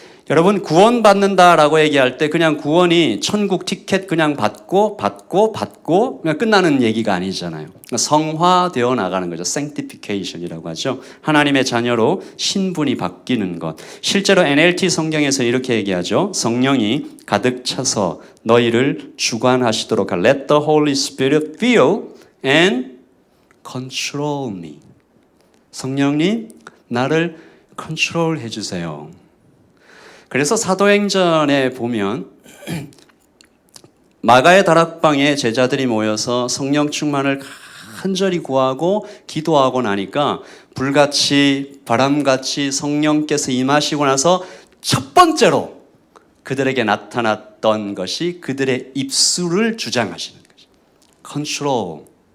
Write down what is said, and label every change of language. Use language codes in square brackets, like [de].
[ko] 여러분, 구원받는다라고 얘기할 때 그냥 구원이 천국 티켓 그냥 받고 그냥 끝나는 얘기가 아니잖아요. 성화되어 나가는 거죠. sanctification이라고 하죠. 하나님의 자녀로 신분이 바뀌는 것. 실제로 NLT 성경에서 이렇게 얘기하죠. 성령이 가득 차서 너희를 주관하시도록 할 [en] Let the Holy Spirit fill and control me. [ko] 성령님, 나를 컨트롤 해주세요. 그래서 사도행전에 보면 마가의 다락방에 제자들이 모여서 성령 충만을 간절히 구하고 기도하고 나니까 불같이 바람같이 성령께서 임하시고 나서 첫 번째로 그들에게 나타났던 것이 그들의 입술을 주장하시는 것이죠. 컨트롤.